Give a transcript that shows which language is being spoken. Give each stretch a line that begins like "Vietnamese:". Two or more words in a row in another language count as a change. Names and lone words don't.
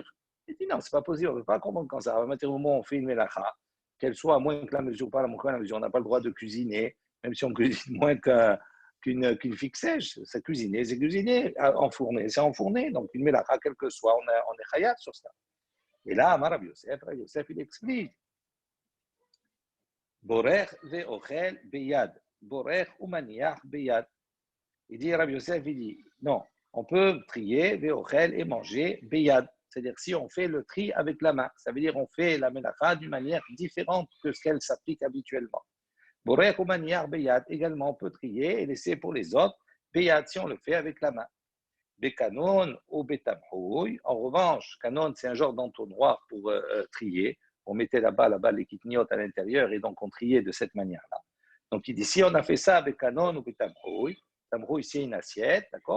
French: Il dit non, c'est pas possible, on ne peut pas comprendre comme ça. À partir du moment où on fait une melacha, qu'elle soit moins que la mesure, pas moins que la mesure, on n'a pas le droit de cuisiner, même si on cuisine moins qu'une figue sèche. C'est cuisiner, enfourner, c'est enfourner. Donc une melacha, quel que soit, on est chayat sur ça. Et là, Rav Yosef, il explique.
Hebrew: בורר ואוכל ביד. בורר ומניח ביד.
French: Il dit, Rav Yosef, il dit, non, on peut trier ve'ochel et manger beyad. C'est-à-dire si on fait le tri avec la main, ça veut dire on fait la melacha d'une manière différente que ce qu'elle s'applique habituellement.
Hebrew: בורר ומניח ביד,
French: également on peut trier et laisser pour les autres beyad si on le fait avec la main.
Hebrew: בקנון ובתמחוי.
French: En revanche, kanon, c'est un genre d'entonnoir pour trier. On mettait là-bas les kitniotes à l'intérieur et donc on triait de cette manière-là. Donc il dit, si on a fait ça avec
Hebrew: קנון ובתמחוי,
French: tamhouy c'est une assiette, d'accord?